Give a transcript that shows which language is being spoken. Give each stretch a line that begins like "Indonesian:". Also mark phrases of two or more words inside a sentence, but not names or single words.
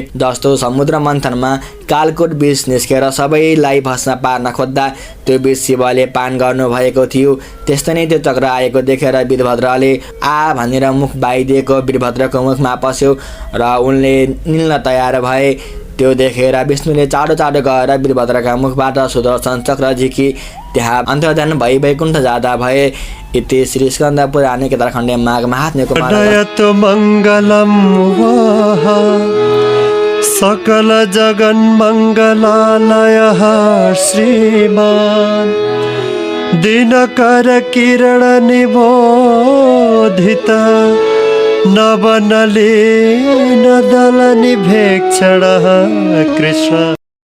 Nepali: जस्तो समुद्र मन्थनमा कालकोट विष निस्केर सबैलाई भस्म पार्न खोज्दा त्यो विष शिवले पान गर्नुभएको थियो, त्यस्तै नै त्यो चक्र आएको देखेर वीरभद्रले आ भनेर मुख बाइदिएको वीरभद्रको मुखमा पस्यो र उनले निल्न तयार भए। त्यो देखेर विष्णुले चाँडो चाँडो गएर वीरभद्रका मुखबाट सुदर्शन चक्र झिकी त्यहाँ अन्तर्धान भई वैकुण्ठ जाँदा भए।
Sanskrit: इति श्री स्कन्द पुराणे केदारखण्डे माघ महात्म्यको मङ्गलम् सकल जगन् मङ्गलालयः श्रीमान् दिनकर किरण निबोधित नवनलिन दल निभेक्षणः कृष्ण।